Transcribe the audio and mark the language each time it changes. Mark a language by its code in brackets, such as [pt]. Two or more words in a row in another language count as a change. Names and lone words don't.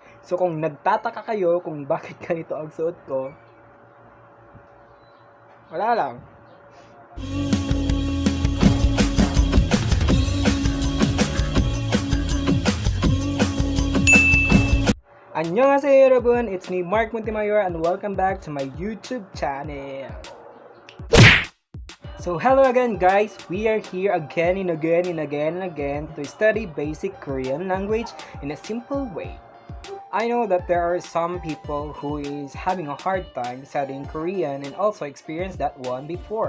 [tl] So kung nagtataka kayo kung bakit ganito ang suot ko, wala lang. [ko] 안녕하세요 여러분, [en] it's me Mark Montemayor and welcome back to my YouTube channel. So hello again guys, we are here again and again to study basic Korean language in a simple way. I know that there are some people who is having a hard time studying Korean and also experienced that one before.